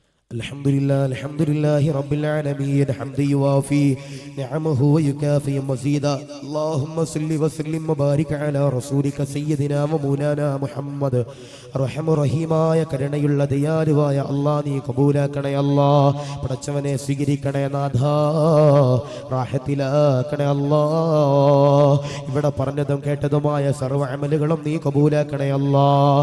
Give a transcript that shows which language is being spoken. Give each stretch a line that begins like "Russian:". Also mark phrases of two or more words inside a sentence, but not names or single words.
Arabic: الحمد لله رب العالمين حمدا يوافي نعمه ويكافي مزيدا اللهم صل وسلم وبارك على رسولك سيدنا ومولانا محمد
Malayalam: റഹ്മ റഹീമായ കരുണയുള്ള ദയാലുവായ അല്ലാഹ് നീ കബൂലാക്കണേ അല്ലാഹ്. പടച്ചവനെ സ്വീകരിക്കണേ നാഥാ, റാഹത്തിലാക്കണേ അല്ലാഹ്. ഇവിടെ പറഞ്ഞതും കേട്ടതുമായ സർവ്വ അമലുകളും നീ കബൂലാക്കണേ അല്ലാഹ്.